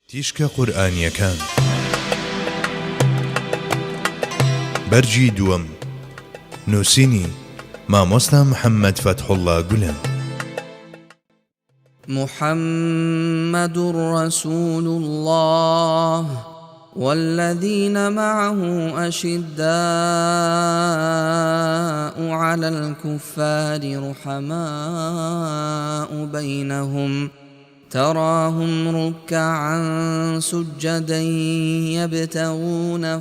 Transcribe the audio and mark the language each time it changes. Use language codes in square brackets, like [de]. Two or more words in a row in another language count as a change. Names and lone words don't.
[ckb] تیشکە قورئانیەکان بەرجی دووەم نووسینی مامۆستا محەممەد فەتحوڵڵا گولەن. [ar] محمد رسول الله والذين معه أشداء على الكفار رحماء بينهم تراهم ركعا سجدا يبتغون